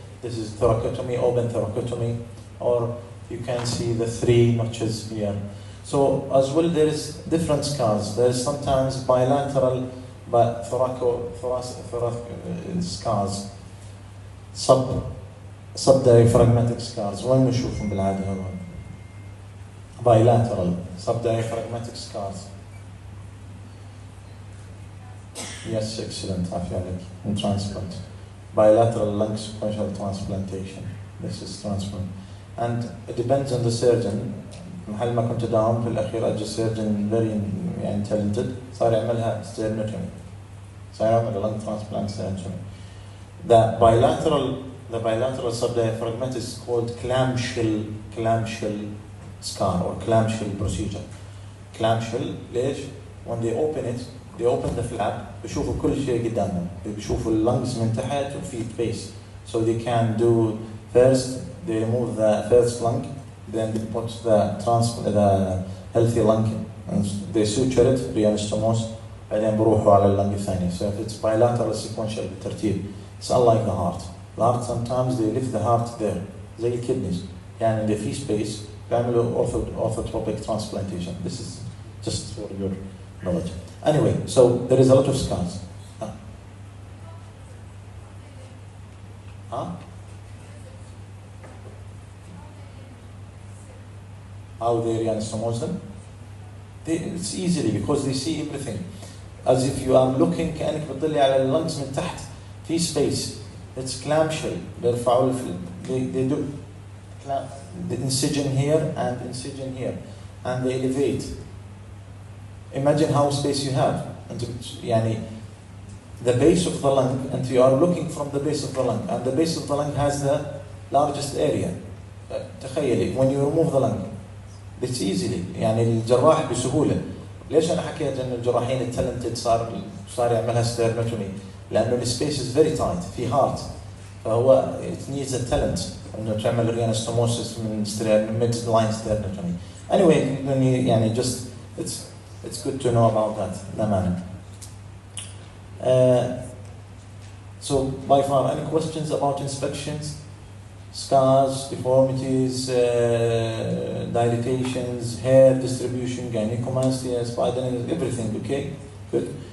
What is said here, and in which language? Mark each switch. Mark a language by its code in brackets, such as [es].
[en] This is thoracotomy, open thoracotomy, or you can see the 3 notches here. So as well, there is different scars. There is sometimes bilateral but thoracic scars, subdiaphragmatic scars. [ar] وين نشوفهم بالعادة هذول؟ [en] Bilateral subdiaphragmatic scars. Yes, excellent. [ar] عافية عليك. [en] In transplant. Bilateral lung sequential transplantation. This is transplant. And it depends on the surgeon. [ar] محل ما كنت داوم في الأخير أجى [en] surgeon very [ar] يعني [en] talented [ar] صار يعملها sternotomy. صار يعمل [en] lung transplant sternotomy. The bilateral subdiaphragmatic is called clamshell scar or clamshell procedure. Clamshell [ar] ليش؟ [en] When they open the flap [ar] بيشوفوا كل شيء قدامهم. بيشوفوا lungs من تحت وفي base. [en] So they can do first they remove the first lung, then they put the healthy lung and they suture it reanastomose [ar] بعدين بروحوا على اللنج الثاني. [en] So if it's bilateral sequential [ar] بالترتيب, [en] it's unlike the heart. The heart sometimes they leave the heart there [ar] زي الكدنيز يعني اللي في [en] space [ar] بيعملوا [en] orthotropic transplantation. This is just for your knowledge. Anyway, so there is a lot of scars. How they reanastomose them? It's easily because they see everything. As if you are looking [ar] كأنك بتطلع على اللنجز من تحت في [en] space. It's clamshell. They do the incision here and incision here and they elevate. Imagine how space you have. And يعني the base of the lung and you are looking from the base of the lung and the base of the lung has the largest area. [ar] تخيلي [en] when you remove the lung. It's easily [ar] يعني الجراح بسهولة. ليش أنا حكيت إنه الجراحين التالنتد صار يعملها ستيرنوتومي؟ لأنه السبيس [en] is very tight [ar] في heart فهو [en] it needs a talent [ar] إنه تعمل reanastomosis من mid line sternotomy. [en] Anyway يعني just it's good to know about that. [ar] لا مانع. [en] So by far any questions about inspections? Scars, deformities, dilatations, hair distribution, gynecomastia, spidernitis, everything, okay? Good.